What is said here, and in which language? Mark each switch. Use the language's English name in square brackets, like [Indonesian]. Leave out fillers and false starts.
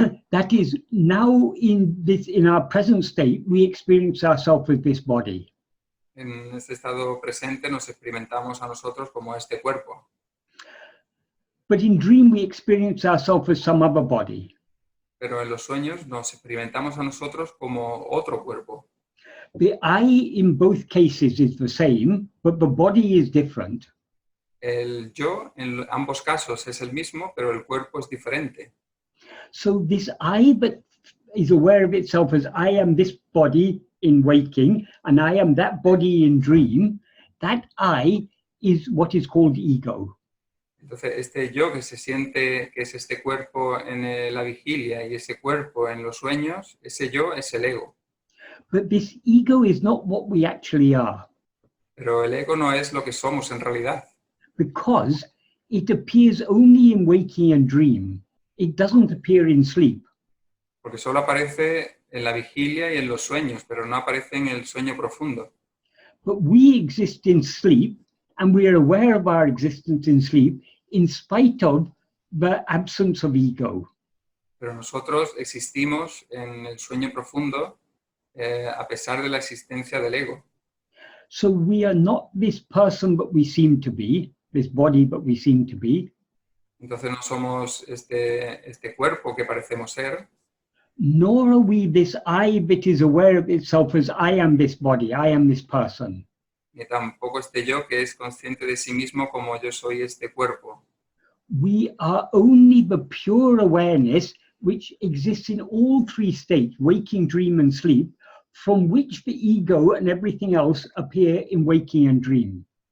[English] That is, now in our present state, we experience ourselves as this body. [Spanish] En este estado presente nos experimentamos a nosotros como este cuerpo. [English] But in dream, we experience ourselves as some other body. [Spanish] Pero en los sueños nos experimentamos a nosotros como otro cuerpo. [English] The I in both cases is the same, but the body is different. [Spanish] El yo en ambos casos es el mismo, pero el cuerpo es diferente. [English] So this I that is aware of itself as I am this body in waking and I am that body in dream, that I is what is called ego. [Spanish] Entonces, este yo que se siente que es este cuerpo en la vigilia y ese cuerpo en los sueños, ese yo es el ego. [English] But this ego is not what we actually are. [Spanish] Pero el ego no es lo que somos en realidad. [English] Because it appears only in waking and dream. It doesn't appear in sleep. [Spanish] Porque solo aparece en la vigilia y en los sueños, pero no aparece en el sueño profundo. [English] But we exist in sleep, and we are aware of our existence in sleep in spite of the absence of ego. [Spanish] Pero nosotros existimos en el sueño profundo a pesar de la existencia del ego. [English] So we are not this person that we seem to be, this body that we seem to be. [Spanish] Entonces no somos este cuerpo que parecemos ser. [English] Nor are we this I that is aware of itself as I am this body, I am this person. [Spanish] Ni tampoco este yo que es consciente de sí mismo como yo soy este cuerpo. [English] We are only the pure awareness which exists in all three states, waking, dream, and sleep, from which the ego and everything else appear in waking and dream.